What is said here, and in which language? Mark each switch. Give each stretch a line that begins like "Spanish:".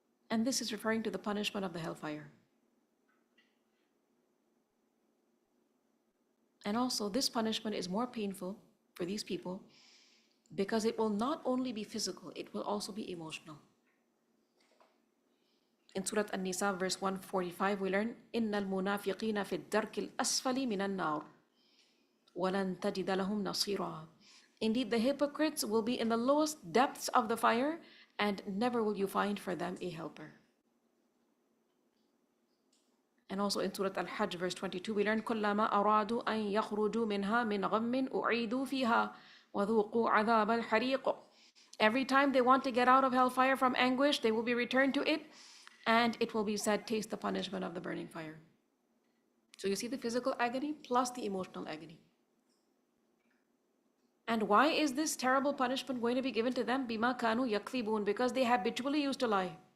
English: And this is referring to the punishment of the hellfire. And also this punishment is more painful for these people because it will not only be physical, it will also be emotional. In Surah An-Nisa verse 145 we learn,
Arabic: إِنَّ الْمُنَافِقِينَ فِي الدَّرْكِ الْأَسْفَلِ مِنَ النَّارِ وَلَن تَجِدَ لَهُمْ نَصِيرًا.
English: Indeed, the hypocrites will be in the lowest depths of the fire, and never will you find for them a helper. And also in Surah Al-Hajj verse 22 we learn,
Arabic: كُلَّمَا أَرَادُوا أَن يَخْرُجُوا مِنْهَا مِنْ غَمٍّ أُعِيدُوا فِيهَا وَذُوقُوا عَذَابَ الْحَرِيقِ.
English: Every time they want to get out of hellfire from anguish, they will be returned to it, and it will be said, taste the punishment of the burning fire. So you see the physical agony plus the emotional agony. And why is this terrible punishment going to be given to them?
Arabic: بِمَا كَانُوا يَكْذِبُونَ,
English: because they habitually used to lie.